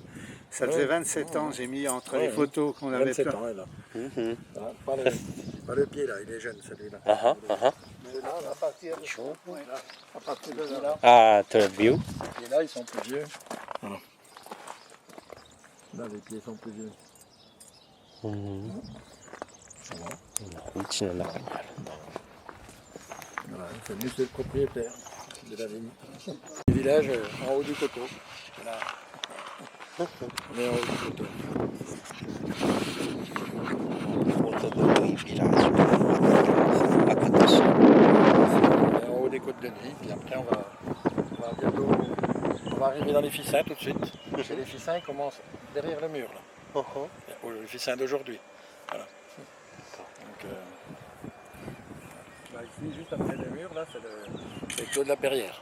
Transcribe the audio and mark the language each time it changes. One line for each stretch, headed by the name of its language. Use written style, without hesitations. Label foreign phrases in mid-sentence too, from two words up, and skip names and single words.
French: Ça faisait 27 ans, j'ai mis entre les Ouais, photos qu'on avait 27 plein. ans, elle a. Mhm. Ah, pas le pied, là, il est jeune, celui-là. Ah ah, ah Mais là, à partir de, ouais, à partir de là. ah. Ah, très bien. Les pieds là, ils sont plus vieux. Voilà. Là, les pieds sont plus vieux.
Japanese: うちの中にある。
French: Voilà, c'est lui, c'est le propriétaire de la vigne. Le village en haut du coteau. Là. On est en haut du coteau.
Japanese: コートドヌイビラージュ。赤と白。
French: On est en haut des côtes de nuit, puis après on va bientôt. On va arriver dans les Ficins tout de suite. Et les Ficins ils commencent derrière le mur là. Les Ficins d'aujourd'hui. Voilà. Donc, bah, ici, juste après le mur, là, c'est le clos de la Perrière.